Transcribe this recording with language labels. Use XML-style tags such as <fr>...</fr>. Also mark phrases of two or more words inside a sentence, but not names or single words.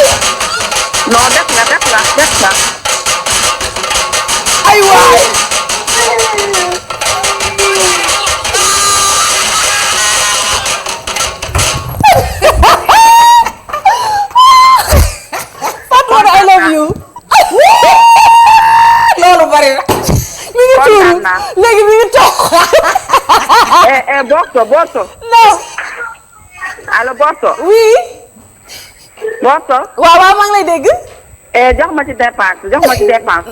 <wo>non def nga. ay waay.</wo> <en>Fatou I love you.</en> <wo>loolu bari na. mi ngi tuuru léegi mi ngi toog. Borso.</wo> <fr>non. allo Borso. oui. Borso.</fr> <wo>waaw maa ngi lay dégg. jox ma ci dépense.</wo>